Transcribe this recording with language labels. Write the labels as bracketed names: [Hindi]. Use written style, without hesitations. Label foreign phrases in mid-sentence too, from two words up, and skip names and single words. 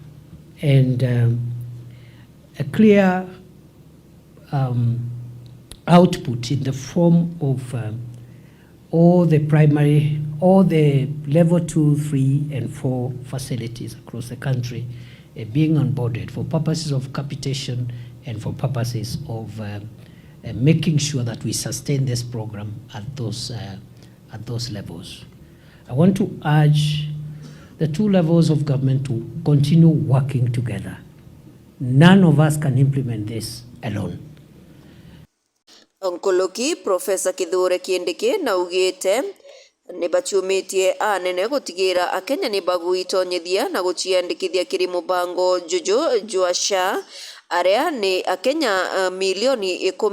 [English] output in the form of all the level 2, 3, and 4 facilities across the country being onboarded for purposes of capitation and for purposes of making sure that we sustain this program at those levels. I want to urge the 2 levels of government to continue working together. None of us can implement this alone. [Meru] Onkoloki Profesa Kithure Kindiki na ugite ni bachumitie anene gutigira akenya ni bagwitonyithia na guciandikithia kiri mubango juju juasha aria ni akenya milioni